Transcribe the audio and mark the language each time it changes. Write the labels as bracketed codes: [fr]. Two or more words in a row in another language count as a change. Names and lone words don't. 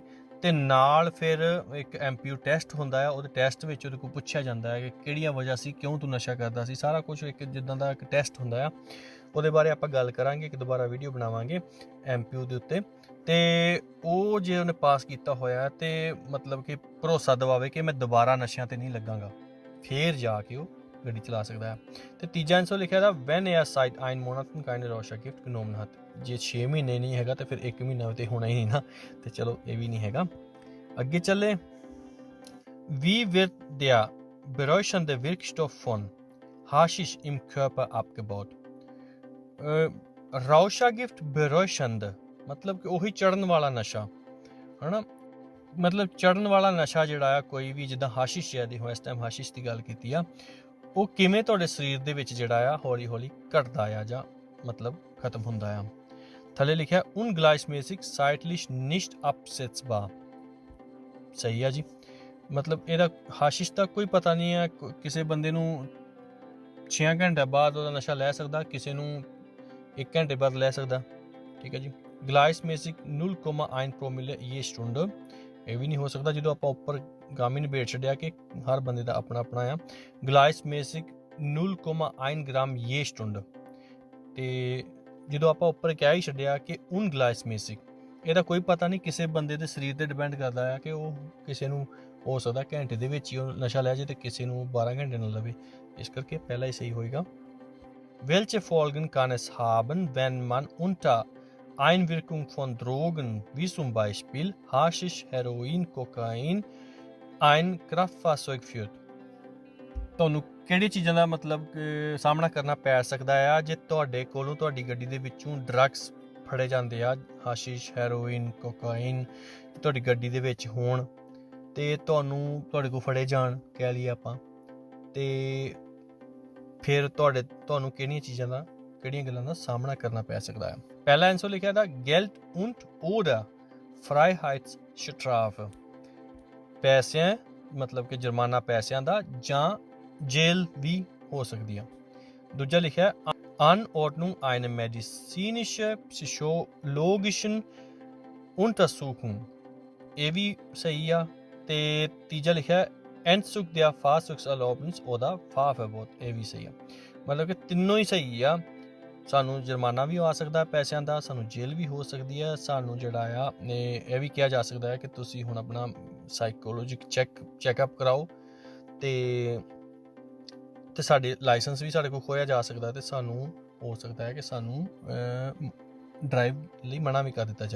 [pa] ਤੇ ਨਾਲ ਫਿਰ ਇੱਕ MPU ਟੈਸਟ ਹੁੰਦਾ ਆ, ਉਹਦੇ ਟੈਸਟ ਵਿੱਚ ਉਹਦੇ ਕੋਲ ਪੁੱਛਿਆ ਜਾਂਦਾ ਹੈ ਕਿ ਕਿਹੜੀਆਂ ਵਜ੍ਹਾ ਸੀ, ਕਿਉਂ ਤੂੰ ਨਸ਼ਾ ਕਰਦਾ ਸੀ, ਸਾਰਾ ਕੁਝ ਇੱਕ ਜਿੱਦਾਂ ਦਾ ਇੱਕ ਟੈਸਟ ਹੁੰਦਾ ਆ। ਉਹਦੇ ਬਾਰੇ ਆਪਾਂ ਗੱਲ ਕਰਾਂਗੇ, ਇੱਕ ਦੁਬਾਰਾ ਵੀਡੀਓ ਬਣਾਵਾਂਗੇ MPU ਦੇ ਉੱਤੇ। ਤੇ ਉਹ ਜੇ ਉਹਨੇ ਪਾਸ ਕੀਤਾ ਹੋਇਆ ਤੇ ਮਤਲਬ ਕਿ ਭਰੋਸਾ ਦਿਵਾਵੇ ਕਿ ਮੈਂ ਦੁਬਾਰਾ ਨਸ਼ਿਆਂ ਤੇ ਨਹੀਂ ਲੱਗਾਂਗਾ, ਫੇਰ ਜਾ ਕੇ ਉਹ ਗੱਡੀ ਚਲਾ ਸਕਦਾ ਹੈ। ਤੇ ਤੀਜਾ ਆਨਸਰ ਲਿਖਿਆ ਦਾ [de] Wenn er seit 1 Monaten keine Rauschgift genommen hat। [pa] ਜੇ 6 ਮਹੀਨੇ ਨਹੀਂ ਹੈਗਾ ਤੇ ਫਿਰ 1 ਮਹੀਨਾ ਤੇ ਹੋਣਾ ਹੀ ਨਹੀਂ ਨਾ, ਤੇ ਚਲੋ ਇਹ ਵੀ ਨਹੀਂ ਹੈਗਾ। ਅੱਗੇ ਚੱਲੇ। [de] Wie wird der berauschende Wirkstoff von Haschisch im Körper abgebaut? Rauschgift berauschend [pa] ਮਤਲਬ ਕਿ ਉਹੀ ਚੜਨ ਵਾਲਾ ਨਸ਼ਾ ਹਨਾ, ਮਤਲਬ ਚੜਨ ਵਾਲਾ ਨਸ਼ਾ ਜਿਹੜਾ ਆ ਕੋਈ ਵੀ, ਜਿੱਦਾਂ ਹਾਸ਼ਿਸ਼ ਹੈ ਦੀ, ਇਸ ਟਾਈਮ ਹਾਸ਼ਿਸ਼ ਦੀ ਗੱਲ ਕੀਤੀ ਆ, ਉਹ ਕਿਵੇਂ ਤੁਹਾਡੇ ਸਰੀਰ ਦੇ ਵਿੱਚ ਜਿਹੜਾ ਆ ਹੌਲੀ ਹੌਲੀ ਘਟਦਾ ਆ ਜਾਂ ਮਤਲਬ ਖਤਮ ਹੁੰਦਾ ਆ। ਥੱਲੇ ਲਿਖਿਆ [de] ungleichmäßig zeitlich nicht absetzbar। [pa] ਸਹੀ ਆ ਜੀ, ਮਤਲਬ ਇਹਦਾ ਹਾਸ਼ਿਸ਼ ਦਾ ਕੋਈ ਪਤਾ ਨਹੀਂ ਹੈ। ਕਿਸੇ ਬੰਦੇ ਨੂੰ 6 ਘੰਟੇ ਬਾਅਦ ਉਹਦਾ ਨਸ਼ਾ ਲੈ ਸਕਦਾ, ਕਿਸੇ ਨੂੰ 1 ਘੰਟੇ ਬਾਅਦ ਲੈ ਸਕਦਾ। ਠੀਕ ਹੈ ਜੀ। [de] gleichmäßig 0,1 promille je Stunde, [pa] ਇਹ ਵੀ ਨਹੀਂ ਹੋ ਸਕਦਾ ਜਦੋਂ ਆਪਾਂ ਉੱਪਰ ਗਾਮੀ ਨਿਬੇੜ ਛੱਡਿਆ ਕਿ ਹਰ ਬੰਦੇ ਦਾ ਆਪਣਾ ਆਪਣਾ ਆ। [de] gleichmäßig 0,1 Gramm je Stunde, [pa] ਤੇ ਜਦੋਂ ਆਪਾਂ ਉੱਪਰ ਕਹਿ ਹੀ ਛੱਡਿਆ ਕਿ ungleichmäßig, ਇਹਦਾ ਕੋਈ ਪਤਾ ਨਹੀਂ, ਕਿਸੇ ਬੰਦੇ ਦੇ ਸਰੀਰ 'ਤੇ ਡਿਪੈਂਡ ਕਰਦਾ ਆ ਕਿ ਉਹ ਕਿਸੇ ਨੂੰ ਹੋ ਸਕਦਾ ਘੰਟੇ ਦੇ ਵਿੱਚ ਹੀ ਉਹ ਨਸ਼ਾ ਲੈ ਜਾਏ ਤੇ ਕਿਸੇ ਨੂੰ 12 ਘੰਟੇ ਨਾਲ ਲਵੇ। ਇਸ ਕਰਕੇ ਪਹਿਲਾਂ ਹੀ ਸਹੀ ਹੋਏਗਾ। [de] Welche Folgen kann es haben, wenn man unter Einwirkung von Drogen wie zum Beispiel Haschisch, Heroin, Kokain ein Kraftfahrzeug führt? [pa] ਤੁਹਾਨੂੰ ਕਿਹੜੀ ਚੀਜ਼ਾਂ ਦਾ ਮਤਲਬ ਸਾਹਮਣਾ ਕਰਨਾ ਪੈ ਸਕਦਾ ਆ ਜੇ ਤੁਹਾਡੇ ਕੋਲੋਂ ਤੁਹਾਡੀ ਗੱਡੀ ਦੇ ਵਿੱਚੋਂ ਡਰੱਗਸ ਫੜੇ ਜਾਂਦੇ ਆ, ਹਾਸ਼ੀਸ਼, ਹੈਰੋਇਨ, ਕੋਕਾਈਨ ਤੁਹਾਡੀ ਗੱਡੀ ਦੇ ਵਿੱਚ ਹੋਣ ਤੇ ਤੁਹਾਡੇ ਕੋਲ ਫੜੇ ਜਾਣ ਕਹਿ ਲਈਏ ਆਪਾਂ, ਤੇ ਫਿਰ ਤੁਹਾਨੂੰ ਕਿਹੜੀਆਂ ਗੱਲਾਂ ਦਾ ਸਾਹਮਣਾ ਕਰਨਾ ਪੈ ਸਕਦਾ ਹੈ। ਪਹਿਲਾ ਆਨਸਰ ਲਿਖਿਆ ਦਾ [de] Geld und oder Freiheitsstrafe, [pa] ਪੈਸਿਆਂ ਮਤਲਬ ਕਿ ਜੁਰਮਾਨਾ ਪੈਸਿਆਂ ਦਾ ਜਾਂ ਜੇਲ੍ਹ ਵੀ ਹੋ ਸਕਦੀ ਆ। ਦੂਜਾ ਲਿਖਿਆ [de] Anordnung einer medizinische psychologischen Untersuchung, [pa] ਇਹ ਵੀ ਸਹੀ ਆ। ਤੇ ਤੀਜਾ ਲਿਖਿਆ Entzug der Fahrzeugserlaubnis oder Fahrverbot, ਇਹ ਵੀ ਸਹੀ ਆ। ਮਤਲਬ ਕਿ ਤਿੰਨੋਂ ਹੀ ਸਹੀ ਆ। ਸਾਨੂੰ ਜੁਰਮਾਨਾ ਵੀ ਆ ਸਕਦਾ ਪੈਸਿਆਂ ਦਾ, ਸਾਨੂੰ ਜੇਲ੍ਹ ਵੀ ਹੋ ਸਕਦੀ ਹੈ, ਸਾਨੂੰ ਜਿਹੜਾ ਆ ਇਹ ਵੀ ਕਿਹਾ ਜਾ ਸਕਦਾ ਹੈ ਕਿ ਤੁਸੀਂ ਹੁਣ ਆਪਣਾ [en] psychologic checkup [pa] ਕਰਾਓ ਤੇ ਸਾਡੇ ਲਾਇਸੈਂਸ ਵੀ ਸਾਡੇ ਕੋਲ ਖੋਇਆ ਜਾ ਸਕਦਾ ਤੇ ਸਾਨੂੰ ਹੋ ਸਕਦਾ ਹੈ ਕਿ ਸਾਨੂੰ ਡਰਾਈਵ ਲਈ ਮਨਾ ਵੀ ਕਰ ਦਿੱਤਾ ਜਾਏ।